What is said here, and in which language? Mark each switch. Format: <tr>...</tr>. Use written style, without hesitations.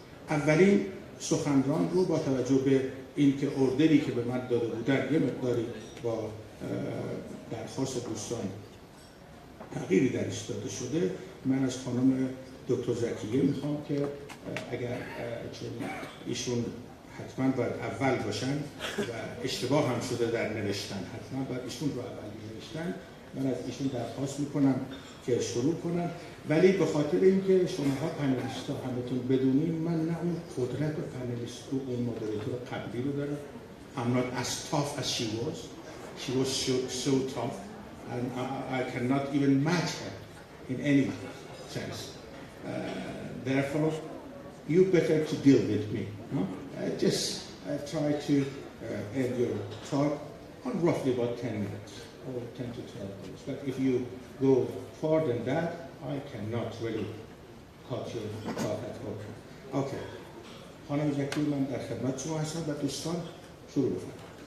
<fa>اولین سخنران رو با توجه به اینکه اوردری که به من داده بودن یه مقداری با درخواست دوستان تغییری درش داده شده، من از خانم دکتر زکیه میخوام که اگر چون ایشون حتما باید اول باشن و اشتباه هم شده در نوشتن، حتما باید ایشون رو اول نوشتن، من از ایشون درخواست میکنم که شروع کنم. ولی به خاطر اینکه شماها پنلیست ها همتون بدونین من نه اون قدرت پنلیست رو اون مدریتور قبلی رو دارم.</fa> <en>I'm not as tough as she was. She was so tough and I cannot even match her in any sense. Therefore, you better to deal with me. No? Just try to end your talk on roughly about 10 minutes or 10 to 12 minutes. But if you go further than that, I cannot really cut your talk at all. Okay.</en> <fa>خانم زکی من در خدمت شما هستم و دوستان شروع بفرمایید.</fa>